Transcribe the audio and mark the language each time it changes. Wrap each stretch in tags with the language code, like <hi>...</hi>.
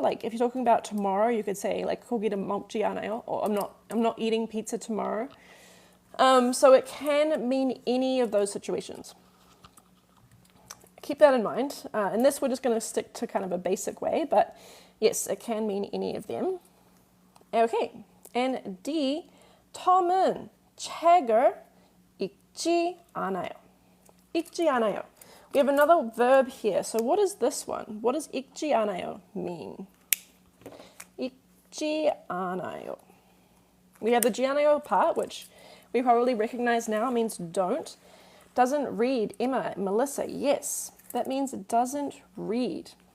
<en>Like if you're talking about tomorrow, you could say like</en> <ko>고기를 먹지 않아요,</ko> <en>or I'm not eating pizza tomorrow. So it can mean any of those situations. Keep that in mind. And this we're just going to stick to kind of a basic way, but yes, it can mean any of them. Okay, and D,</en> <ko>톰은 책을 읽지 않아요. 읽지 않아요.</ko> <en>We have another verb here. So what is this one? What does</en> <ko>읽지 않아요</ko> <en>mean?</en> <ko>읽지 않아요.</ko> <en>We have the 지 않아요 part, which we probably recognize now means don't. Doesn't read. Emma, Melissa, yes. That means it doesn't read.</en>